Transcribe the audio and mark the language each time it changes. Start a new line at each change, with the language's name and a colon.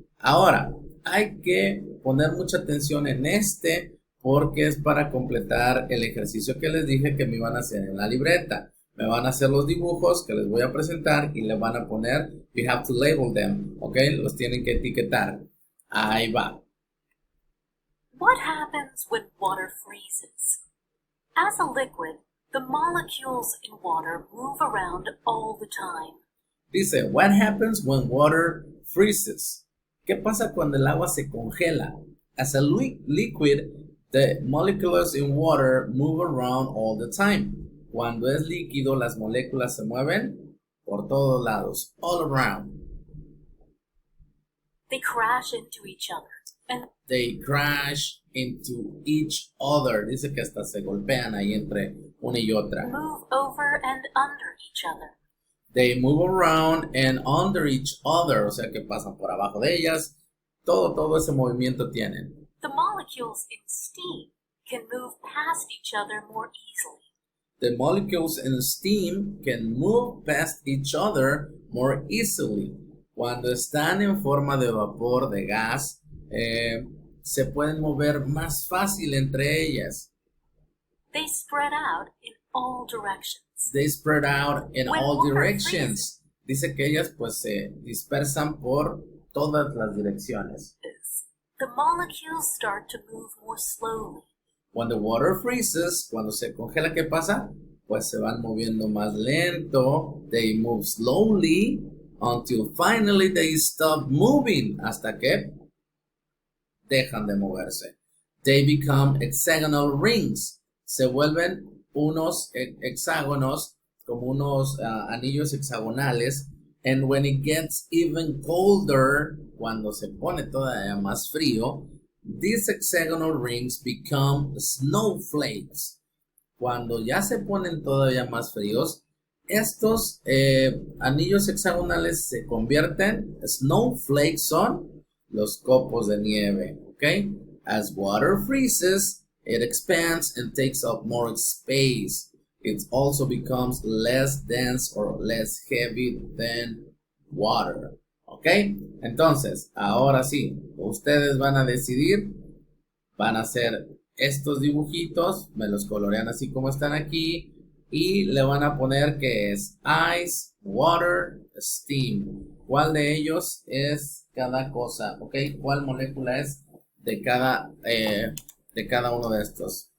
Spanish: Ahora, hay que poner mucha atención en este porque es para completar el ejercicio que les dije que me iban a hacer en la libreta. Me van a hacer los dibujos que les voy a presentar y le van a poner, you have to label them, ¿ok? Los tienen que etiquetar. Ahí va.
English: What happens when water freezes? As a liquid, the molecules in water move around all the time. Dice, what happens when water freezes?
Spanish: ¿Qué pasa cuando el agua se congela?
English: As a liquid, the molecules in water move around all the time.
Spanish: Cuando es líquido, las moléculas se mueven por todos lados, all around.
English: They crash into each other and They crash into each other.
Spanish: Dice que hasta se golpean ahí entre una y otra.
English: move over and under each other. They move around and under each other, o sea que pasan por abajo de ellas.
Spanish: Todo ese movimiento tienen.
English: The molecules in steam can move past each other more easily. The molecules in steam can move past each other more easily.
Spanish: Cuando están en forma de vapor, de gas, se pueden mover más fácil entre ellas.
English: They spread out in all directions. They spread out in When all water directions.
Spanish: Dice que ellas pues se dispersan por todas las direcciones.
English: The molecules start to move more slowly.
Spanish: When the water freezes, cuando se congela, ¿qué pasa? Pues se van moviendo más lento.
English: They move slowly until finally they stop moving.
Spanish: Hasta que dejan de moverse.
English: They become hexagonal rings.
Spanish: Se vuelven unos hexágonos, como unos anillos hexagonales.
English: And when it gets even colder, cuando se pone todavía más frío, these hexagonal rings become snowflakes.
Spanish: Cuando ya se ponen todavía más fríos, estos anillos hexagonales se convierten, snowflakes son los copos de nieve, ¿ok?
English: As water freezes, it expands and takes up more space. It also becomes less dense or less heavy than water.
Spanish: ¿Ok? Entonces, ahora sí, ustedes van a decidir, van a hacer estos dibujitos, me los colorean así como están aquí y le van a poner que es ice, water, steam. ¿Cuál de ellos es cada cosa? ¿Ok? ¿Cuál molécula es de cada uno de estos?